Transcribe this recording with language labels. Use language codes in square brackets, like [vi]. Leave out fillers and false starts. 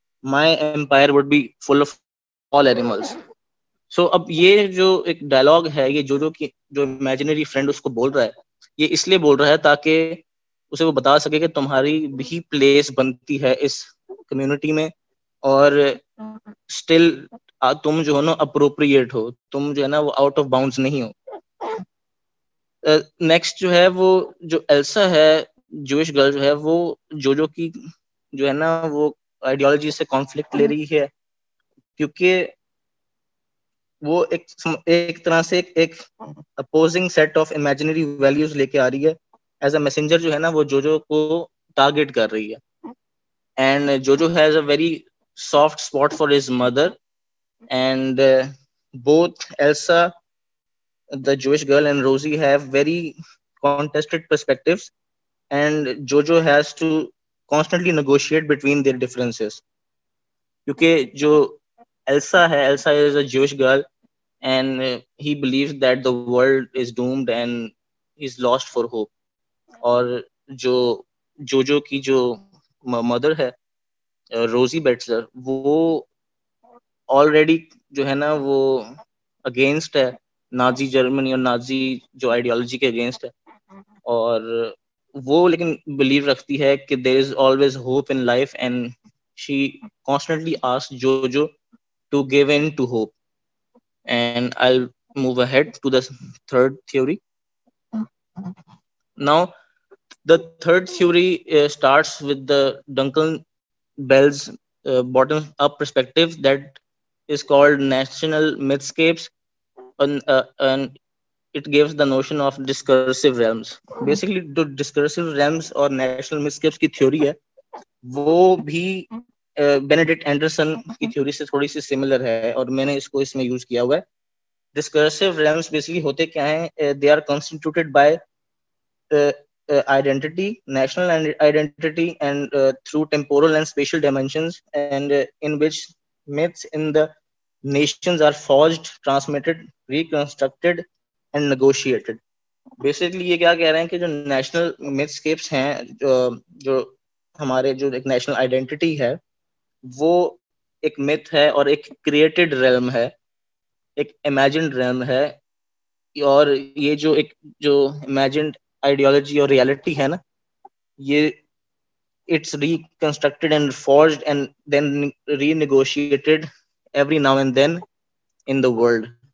[en] My empire would be full of all animals. [ur] So اب یہ جو ایک ڈائلاگ ہے یہ جو کی جو امیجنری فرینڈ اس کو بول رہا ہے یہ اس لیے بول رہا ہے تاکہ اسے وہ بتا سکے کہ تمہاری بھی پلیس بنتی ہے اس کمیونٹی میں, اور اسٹل تم جو ہے نا اپروپریٹ ہو, تم جو ہے نا وہ آؤٹ آف باؤنڈز نہیں ہو. نیکسٹ جو ہے وہ جو ایلسا ہے جوش گرل جو ہے وہ جو کی جو ہے نا وہ آئیڈیالوجی سے کانفلکٹ لے رہی ہے, کیونکہ وہ ایک طرح سے ایک opposing set of imaginary values لے کے آ رہی ہے. ایز اے میسنجر جو ہے نا وہ جو کو ٹارگیٹ کر رہی ہے. [en] And جو has a very soft spot for his mother, and both Elsa, the Jewish girl, and Rosie have very contested perspectives, and Jojo has to constantly negotiate between their differences. Because jo Elsa is a Jewish girl, and he believes that the world is doomed and he's lost for hope. [ur] اور جو Jojo کی جو mother ہے Rosie Betzler, وہ already جو ہے نا وہ اگینسٹ ہے نازی جرمنی اور نازی جو آئیڈیالوجی کے اگینسٹ ہے, اور وہ لیکن بلیو رکھتی ہے کہ [en] There is always hope in life, and she constantly ask Jojo to give in to hope. And I move ahead to the third theory. Now the third theory starts with the Duncan Bell's bottom up perspective that is called national mythscapes, and it gives the notion of discursive realms. [ur] Basically جو discursive realms اور national mythscapes کی theory ہے وہ بھی Benedict Anderson کی theory سے تھوڑی سی similar ہے, اور میں نے اس کو اس میں یوز کیا ہوا ہے. [en] discursive realms basically [ur] ہوتے کیا ہیں, [en] they are constituted by identity, national identity, and through temporal and spatial dimensions, and in which myths in the nations are forged, transmitted, reconstructed, and negotiated. [ur] Basically یہ کیا کہہ رہے ہیں کہ جو نیشنل mythscapes ہیں, جو ہمارے جو ایک نیشنل آئیڈینٹی ہے وہ ایک myth ہے اور ایک created realm ہے, ایک imagined realm ہے, اور یہ جو ایک جو imagined آئیڈیالوجی اور ریالٹی ہے نا یہ [en] it's reconstructed and forged and then renegotiated every now and then in the world.